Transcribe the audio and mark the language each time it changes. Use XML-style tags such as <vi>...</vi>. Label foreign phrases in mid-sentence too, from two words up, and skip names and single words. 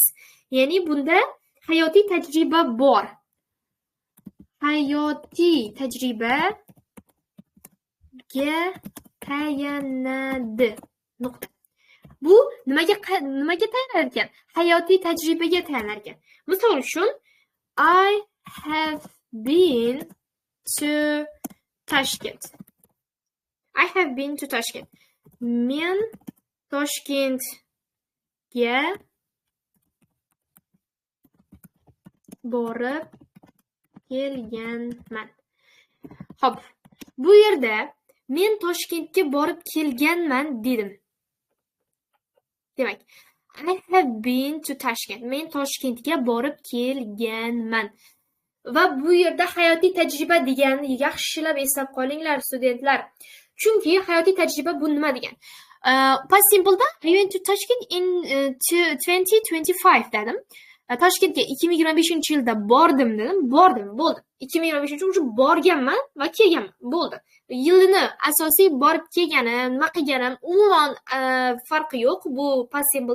<uz>Ya'ni bunda hayotiy tajriba bor. Hayotiy tajribaga tayanadi. Nuqta. Bu nimaga tayanar ekan? Hayotiy tajribaga tayanar ekan. Misol uchun,</uz> <en>I have been to Tashkent. I have been to Tashkent.</en> <uz>Men Toshkentga borib kelganman. Xo'p, bu yerda men Toshkentga borib kelganman dedim. Demak,</uz> <en>I have been to Tashkent.</en> <uz>Men Toshkentga borib kelganman. Va bu yerda hayotiy tajriba deganni yaxshilab eslab qolinglar, studentlar. Chunki hayotiy tajriba bu nima degan?</uz> <en>Past simple'da I went to Toshkent in 2025</en> <uz>dedim. Toshkentga 2025-yilda bordim dedim. Bordim, bo'ldi. 2025 уже borganman va kelganman. Bo'ldi. Yilini asosiy borib kelganim, nima qilganim umuman farqi yo'q bu</uz> <en>past simple'da.</en>